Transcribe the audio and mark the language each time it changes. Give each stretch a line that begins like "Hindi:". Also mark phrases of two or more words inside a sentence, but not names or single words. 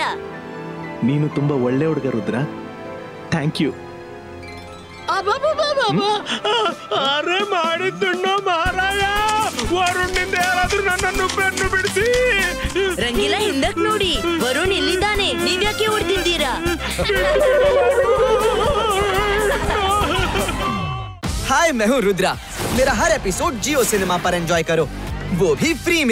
Kannada: ನೀನು ತುಂಬಾ ಒಳ್ಳೆ ಹುಡುಗ ರುದ್ರ.
English: thank you.
Kannada: ಅರೆ ಮಾಡಿದ್ದುಣ್ಣೋ ಮಹಾರಾಯ, ವರುಣ್ನಿಂದ ಯಾರಾದ್ರೂ ನನ್ನನ್ನು ಬೆನ್ನು ಬಿಡಿಸಿ. ರಂಗಿಲ ಹಿಂದಕ್ ನೋಡಿ, ವರುಣ್ ಇಲ್ಲಿದ್ದಾನೆ. ನೀವ್ಯಾಕೆ ಓಡ್ತಿದ್ದೀರಾ?
Hindi: हाय, मैं हूँ रुद्रा। मेरा हर एपिसोड जियो सिनेमा पर एंजॉय करो, वो भी फ्री में।